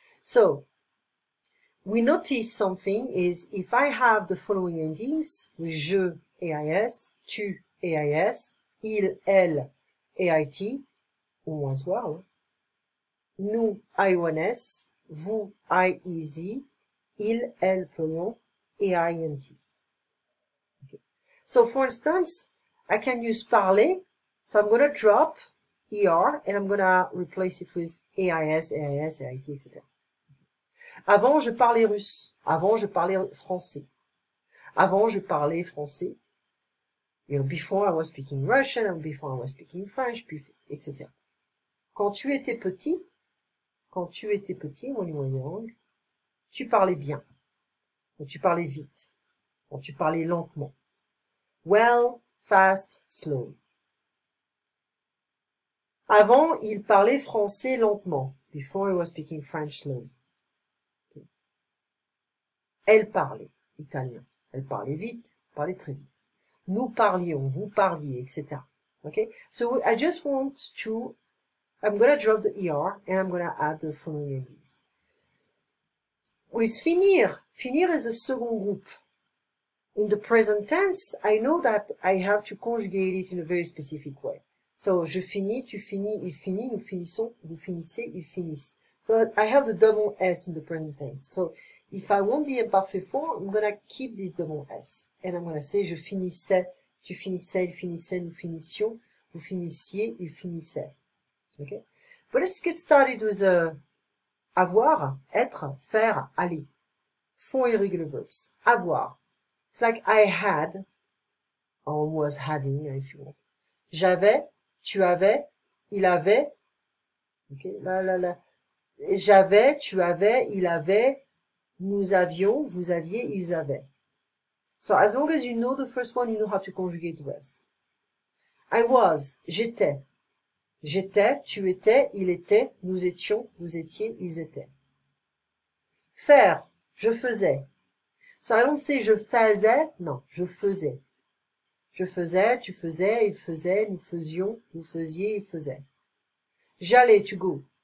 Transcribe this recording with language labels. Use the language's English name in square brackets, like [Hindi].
[English] So, we notice something is if I have the following endings with je, EIS, tu, EIS, il, elle, EIT, ou moins soir, nous, IONS, vous, IEZ, il, elle, pronom, EINT. Okay. So, for instance, I can use parler, so I'm going to drop ER and I'm going to replace it with AIS, AIS, AIT, etc. [French] Avant, je parlais russe. Avant, je parlais français. Avant, je parlais français. [English] You know, before I was speaking Russian, and before I was speaking French, etc. [French] Quand tu étais petit, [English] when you were young, [French] tu parlais bien. Ou tu parlais vite. Ou tu parlais lentement. [English] Well, fast, slow. [French] Avant, il parlait français lentement. [English] Before he was speaking French slowly. [French] Okay. Elle parlait italien. Elle parlait vite, parlait très vite. Nous parlions, vous parliez, etc. [English] Okay? So I just want to, I'm going to drop the ER and I'm going to add the following endings. With finir, finir is a second group. In the present tense, I know that I have to conjugate it in a very specific way. [French] So, je finis, tu finis, il finit, nous finissons, vous finissez, ils finissent. [English] So, I have the double S in the present tense. So, if I want the imparfait form, I'm going to keep this double S. And I'm going to say, [French] je finissais, tu finissais, il finissait, nous finissions, vous finissiez, il finissait. Okay? [English] But let's get started with avoir, être, faire, aller. Four irregular verbs. Avoir. It's like I had, or was having, if you want. [French] J'avais, tu avais, il avait. Okay, J'avais, tu avais, il avait, nous avions, vous aviez, ils avaient. [English] So as long as you know the first one, you know how to conjugate the rest. I was, j'étais. [French] J'étais, tu étais, il était, nous étions, vous étiez, ils étaient. Faire, je faisais. [English] So I don't say [French] je faisais, non, je faisais. Je faisais, tu faisais, il faisait, nous faisions, vous faisiez, il faisait. J'allais, [English] to go.